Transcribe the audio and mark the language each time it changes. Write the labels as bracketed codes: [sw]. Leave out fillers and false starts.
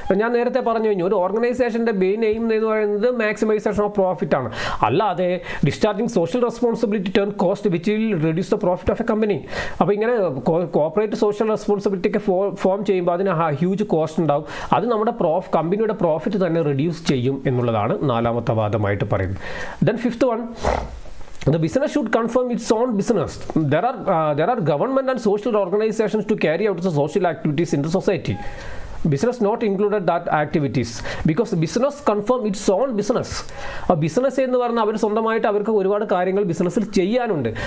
[ml] ഞാൻ നേരത്തെ പറഞ്ഞു കഴിഞ്ഞു, ഒരു ഓർഗനൈസേഷൻ്റെ മെയിൻ എയിം എന്ന് പറയുന്നത് മാക്സിമൈസേഷൻ ഓഫ് പ്രോഫിറ്റ് ആണ്, അല്ലാതെ [en] Discharging social responsibility turn cost which will reduce the profit of a company. [ml] അപ്പോൾ ഇങ്ങനെ കോർപ്പറേറ്റ് സോഷ്യൽ റെസ്പോൺസിബിലിറ്റി ഒക്കെ ഫോം ചെയ്യുമ്പോൾ അതിന് ഹ്യൂജ് കോസ്റ്റ് ഉണ്ടാവും, അത് നമ്മുടെ കമ്പനിയുടെ പ്രോഫിറ്റ് തന്നെ റെഡ്യൂസ് ചെയ്യും എന്നുള്ളതാണ് നാലാമത്തെ വാദമായിട്ട് പറയുന്നത്. [en] Then fifth one, the business should confirm its own business. There are government and social organizations to carry out the social activities in the society. Business not included that activities because business confirm its own business. [ml] ആ business എന്ന് പറഞ്ഞാൽ അവർ സ്വന്തമായിട്ട് അവർക്ക് ഒരുപാട് കാര്യങ്ങൾ ബിസിനസ്സിൽ ചെയ്യാനുണ്ട്.